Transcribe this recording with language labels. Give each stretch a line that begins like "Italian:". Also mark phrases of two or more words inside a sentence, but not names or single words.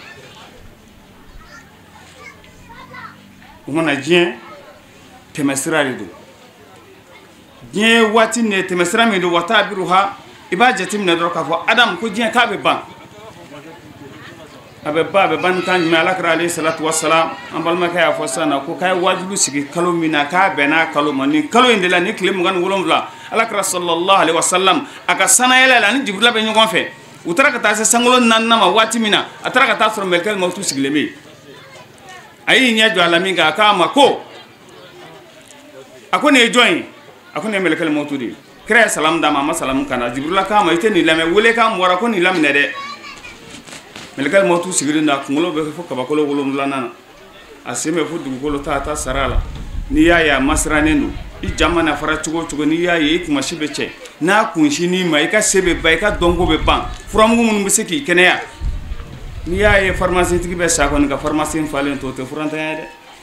Bambara: o mana diɲɛ tɛmɛsira de don diɲɛ waati nin ye tɛmɛsira min don wa tabiruha i b'a jateminɛ dɔrɔn k'a fɔ Adamu ko diɲɛ k'a bɛ ban a bɛ ban ni kan jumɛn ala kɛra
Arabic: عليه الصلاة والسلام
Bambara: an balimakɛ y'a fɔ sisan na ko k'a ye wajibi sigi kalo min na k'a bɛnna kalo ma nin kalo in de la ni tile 27 ala kɛra
Arabic: صلى الله عليه وسلم
Bambara: a ka sanayɛlɛ la ni Jibirila bɛ ɲɔgɔn fɛ u taara ka taa se sankolo 4 ma waati min na a taara ka taa sɔrɔ mɛlɛkɛl mautu sigilen bɛ yen a y'i ɲɛ jɔ a la min kan a k'a ma ko a ko nin ye jɔn ye a ko nin ye mɛlɛkɛl mautu de ye kira ye salamu d'a ma a ma salamu kana Jibirila k'a ma i tɛ nin lamɛn wele k'a mɔra ko nin laminɛ dɛ mɛlɛkɛl mautu sigilen da kunkolo bɛ fo kabakolo 7 na a sen bɛ fo dugukolo ta sara la n'i y'a ye a masiranen don i jama na fara cogo cogo n'i y'a ye i kumasi bɛ cɛ n'a kunsi n'i ma i ka se bɛ ban i ka dɔnko bɛ ban furamugu minnu bɛ se k'i kɛnɛya n'i y'a ye pharmacie tigi bɛ sa kɔni ka pharmacie falen to o tɛ furantanya dɛ